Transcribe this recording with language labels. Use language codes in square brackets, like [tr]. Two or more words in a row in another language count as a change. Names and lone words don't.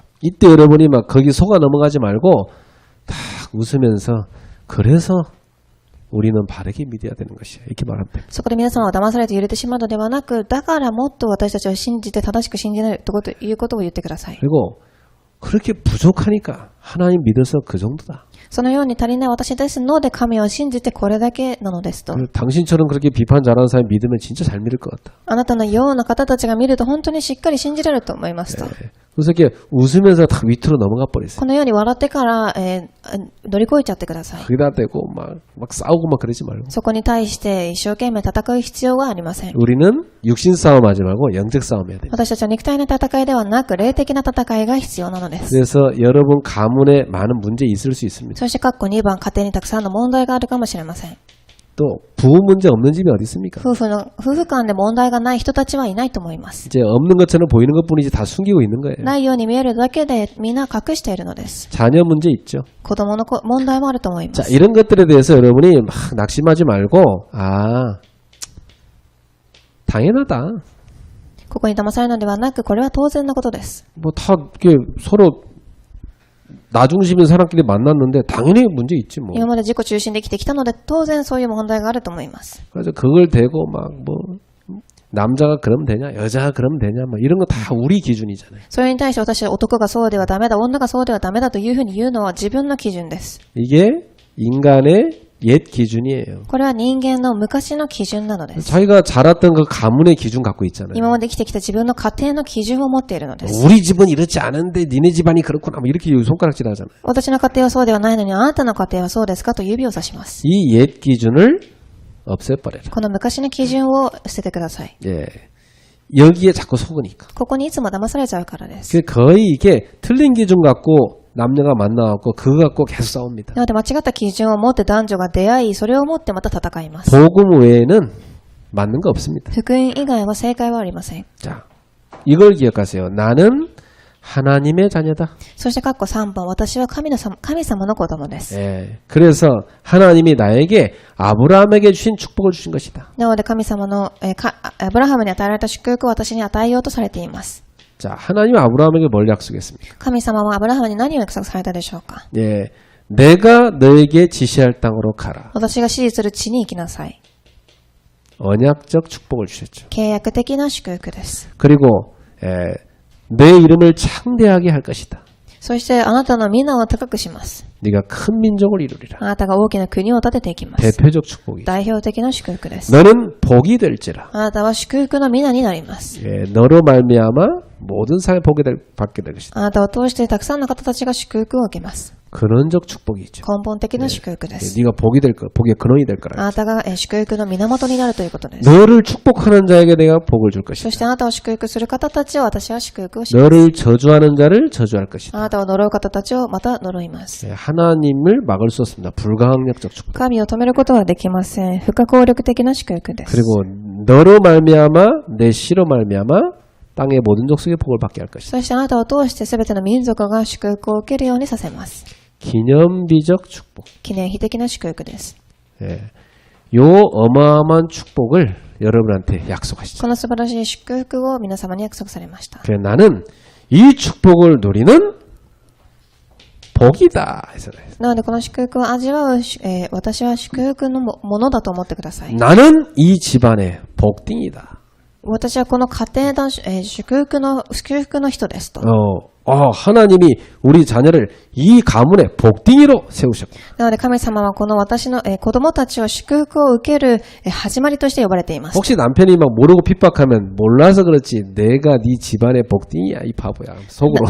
[ko] 이때 여러분이 막 거기 속아 넘어가지 말고 딱 웃으면서 그래서 우리는 바르게 믿어야 되는 것이야. 이렇게 말하면 됩니다. [ja] そこで皆様は騙されて揺れてしまうのではなく、だからもっと私たちを信じて正しく信じるということを言ってください。 [ko] 그리고 그렇게 부족하니까 하나님 믿어서 그 정도다. [ja] そのように足りない私ですので神を信じてこれだけなのですと。 [ko] 당신처럼 그렇게 비판 잘하는 사람이 믿으면 진짜 잘 믿을 것 같다. [ja] あなたのような方たちが見ると本当にしっかり信じられると思いますと。 [ko] 그래서 이렇게 웃으면서 다 밑으로 넘어가 버렸어요. [ja] このように笑ってから、乗り越えちゃってください。 [ko] 거기다 대고 막 싸우고 막 그러지 말고. [ja] そこに対して一生懸命戦う必要はありません。 [ko] 우리는 육신 싸움 하지 말고 영적 싸움 해야 됩니다. [ja] 私たちは肉体の戦いではなく霊的な戦いが必要なのです。 [ko] 그래서 여러분 가문에 많은 문제 있을 수 있습니다. [ja] そして括弧2番、家庭にたくさんの問題があるかもしれません。 [ko] 또 부부 문제 없는 집이 어디 있습니까? [ja] 夫婦間で問題がない人たちはいないと思います。 [ko] 이제 없는 것처럼 보이는 것뿐이지 다 숨기고 있는 거예요. [ja] ないように見えるだけでみんな隠しているのです。 [ko] 자녀 문제 있죠. [ja] 子供の問題もあると思いま [ko] 자, [ja] す。 [ko] 이런 것들에 대해서 여러분이 막 낙심하지 말고 당연하다. [ja] ここに騙されるのではなく、これは当然のことです。 [ko] 뭐 다 이렇게 서로 나 중심인 사람끼리 만났는데 당연히 문제 있지 뭐. [ja] 今まで自己中心で生きてきたので、当然そういう問題があると思います。 [ko] 그래서 그걸 대고 막 뭐 남자가 그러면 되냐, 여자가 그러면 되냐, 뭐 이런 거 다 우리 기준이잖아요. [ja] それに対して私は男がそうではダメだ、女がそうではダメだというふうに言うのは自分の基準です。 [ko] 이게 인간의 옛 기준이에요. [ja] これは人間の昔の基準なのです。 [ko] 자기가 자랐던 그 가문의 기준 갖고 있잖아요. [ja] 今まで生きてきた自分の家庭の基準を持っているのです。 [ko] 우리 집은 이렇지 않은데 니네 집안이 그렇구나, 뭐 이렇게 손가락질 하잖아요. [ja] 私の家庭はそうではないのにあなたの家庭はそうですかと指を指します。 [ko] 이 옛 기준을 없애버려라. [ja] この昔の基準を捨ててください。 [ko] 예. 여기에 자꾸 속으니까. [ja] ここにいつも騙されちゃうからです。 [ko] 그 거의 이게 틀린 기준 갖고 남녀가 만나갖고 그거 갖고 계속 싸웁니다. [ja] なので間違った基準を持って男女が出会い、それを持ってまた戦います。 [ko] 복음 외에는 맞는 거 없습니다. [ja] 福音以外は正解はありません。 [ko] 자, 이걸 기억하세요. 나는 하나님의 자녀다. [ja] そして括弧3番、私は神様の子供です。 [ko] 예. 그래서 하나님이 나에게 아브라함에게 주신 축복을 주신 것이다. [ja] なので神様の、アブラハムに与えられた祝福を私に与えようとされています。 [ko] 자, 하나님은 아브라함에게 뭘 약속했습니까? [ja] 神様はアブラハムに何を約束されたでしょうか。 [ko] 예. 내가 너에게 지시할 땅으로 가라. [ja] 私が指示する地に行きなさい。 [ko] 언약적 축복을 주셨죠. [ja] 契約的な祝福です。 [ko] 그리고 내 이름을 창대하게 할 것이다. [ja] そしてあなたの皆を高くします。 [ko] 네가 큰 민족을 이루리라. [ja] あなたが大きな国を建てていきます。 [ko] 대표적 축복이죠. [ja] 代表的な祝福です。 [ko] 너는 복이 될지라. [ja] あなたは祝福の皆になります。 [ko] 예, 너로 말미암아 모든 사람이 받게 될 것이다. [ja] あなたを通してたくさんの方たちが祝福を受けます。 [ko] 근원적 축복이죠. [ja] 根本的な祝福です。 [ko] 네가 복이 될 거, 복의 근원이 될 거라. [ja] あなたが祝福の源になるということです。 [ko] 너를 축복하는 자에게 내가 복을 줄 [ja] そ [ko] 것이다. [ja] してあなたを祝福する方たちを私は祝福をします。 [ko] 너를 저주하는 자를 저주할 [ja] あ [ko] 것이다. [ja] なたを呪う方たちをまた呪います。 [ko] 예, 하나님을 막을 수 없습니다. 불가항력적 축복. [ja] 神を止めることはできません。不可抗力的な祝福です。 [ko] 그리고 너로 말미암아 내 씨로 말미암아 땅의 모든 족속의 복을 받게 할 것이다. [ja] そしてあなたを通して全ての民族が祝福を受けるようにさせます。 [ko] 기념비적 축복. [ja] 記念碑的な祝福です。 [ko] 예. 요 어마어마한 축복을 여러분한테 약속하시죠. [ja] この素晴らしい祝福を皆様に約束されました。 [ko] 그래, 나는 이 축복을 누리는 복이다. 해서 [ja] なのでこの祝福を味わう、私は祝福のものだと思ってください。 [ko] 나는 이 집안의 복딩이다. [ja] 私はこの家庭の、祝福の人ですと。 [ko] 하나님이 우리 자녀를 이 가문의 복딩이로 세우셨고. [ja] なので神様はこの私の、子供たちを祝福を受ける、始まりとして呼ばれています。 [ko] 혹시 남편이 막 모르고 핍박하면 몰라서 그렇지 내가 네 집안의 복딩이야 이 바보야 속으로.